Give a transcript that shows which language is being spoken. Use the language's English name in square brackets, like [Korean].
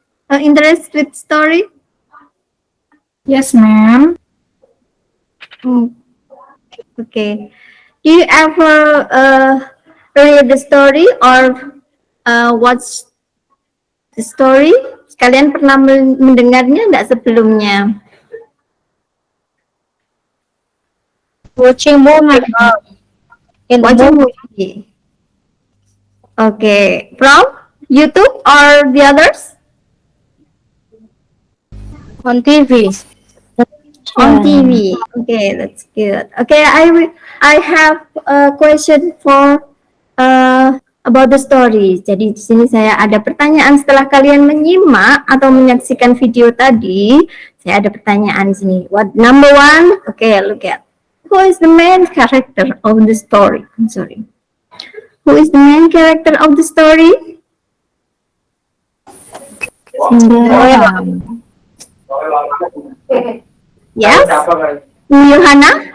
[English] Interested with story? Yes, ma'am. Okay. Do you ever read the story or watch the story? [Indonesian] Kalian pernah mendengarnya enggak sebelumnya? [English] Watching movie. Watching movie. Okay. From YouTube or the others? On TV. On TV. Okay, that's good. Okay, I have a question for about the story. [Indonesian] Jadi di sini saya ada pertanyaan setelah kalian menyimak atau menyaksikan video tadi. Saya ada pertanyaan di sini. [English] What number one? Okay, look at who is the main character of the story? I'm sorry. Who is the main character of the story? Cinderella. Yes. Johanna?